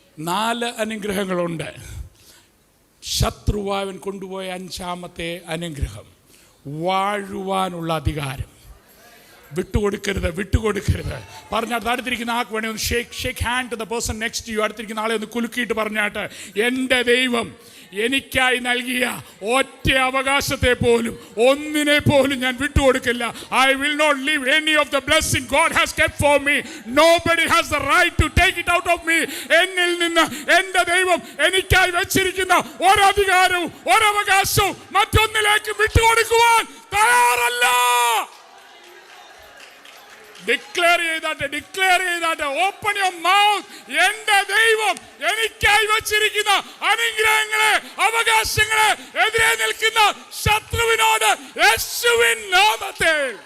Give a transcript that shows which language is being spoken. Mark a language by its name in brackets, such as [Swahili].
[Malayalam] 4 അനുഗ്രഹങ്ങളുണ്ട്. ശത്രുവാവൻ കൊണ്ടുപോയ 5ാമത്തെ അനുഗ്രഹം, വാഴുവാനുള്ള അധികാരം. വിട്ടുകൊടുക്കരുത്. പറഞ്ഞാട്ട് അടുത്തിരിക്കുന്ന ആൾക്ക് വേണേ ഒന്ന് [English] Shake hand to the person next to you. [Malayalam] അടുത്തിരിക്കുന്ന ആളെ ഒന്ന് കുലുക്കിയിട്ട് പറഞ്ഞാട്ട്, എൻ്റെ ദൈവം എനിക്കായി നൽകിയ ഒറ്റ അവകാശത്തെ പോലും, ഒന്നിനെ പോലും ഞാൻ വിട്ടുകൊടുക്കില്ല. [English] I will not leave any of the blessing God has kept for me. Nobody has the right to take it out of me. [Malayalam] എന്നിൽ നിന്ന് എൻ്റെ ദൈവം എനിക്കായി വെച്ചിരിക്കുന്ന ഒരധികാരവും ഒരവകാശവും മറ്റൊന്നിലേക്ക് വിട്ടുകൊടുക്കുവാൻ തയ്യാറല്ല. [English] declare [Malayalam] ചെയ്താട്ടെ. [English] Open your mouth. [Malayalam] എൻ്റെ ദൈവം എനിക്കായി വച്ചിരിക്കുന്ന അനുഗ്രഹങ്ങളെ, അവകാശങ്ങളെ എതിരെ നിൽക്കുന്ന ശത്രുവിനോട് യേശുവിൻ നാമത്തിൽ